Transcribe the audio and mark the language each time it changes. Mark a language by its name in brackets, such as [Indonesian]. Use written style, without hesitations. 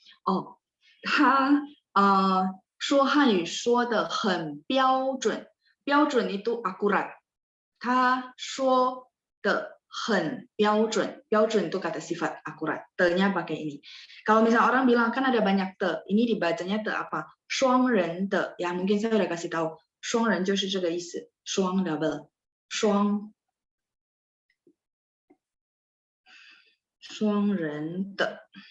[Chinese] Oh, 他说汉语说的很标准，标准 [Indonesian] itu akurat. [Chinese] 他说的很标准， [Indonesian] 标准 itu kata sifat akurat. Te-nya pakai ini. Kalau misalnya orang bilang kan ada banyak te, ini dibacanya te apa? 双人的 ya, mungkin saya udah kasih tahu. [Chinese] 双人就是这个意思，双 double， 双人的。